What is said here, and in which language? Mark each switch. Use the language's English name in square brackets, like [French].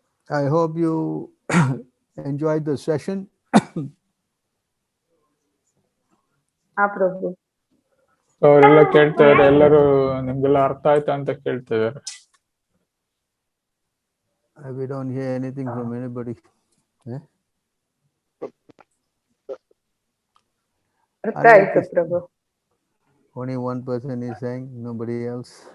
[English] I hope you enjoyed the session. Prabhu. [Kannada] ಅವರೆಲ್ಲ ಕೇಳ್ತಾರೆ, ಎಲ್ಲರೂ ನಿಮ್ಗೆಲ್ಲ ಅರ್ಥ ಆಯ್ತಾ ಅಂತ ಕೇಳ್ತಿದ್ದಾರೆ. [English] We don't hear anything from anybody. [Kannada] ಅರ್ಥ ಆಯ್ತು ಪ್ರಭು. [English] Only one person is saying, nobody else.